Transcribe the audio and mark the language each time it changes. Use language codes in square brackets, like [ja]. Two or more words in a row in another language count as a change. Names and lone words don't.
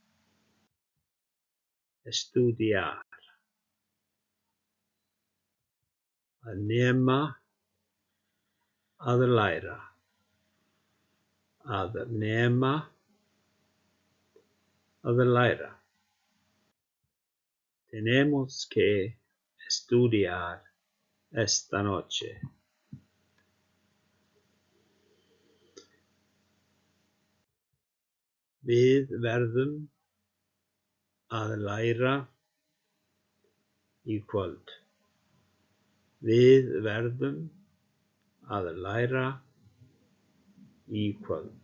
[is] Estudiar. Að nema, að læra. Að nema, að læra. [es] Tenemos que estudiar esta noche. [is] Við verðum að læra í kvöld. Við verðum að læra í kvöld.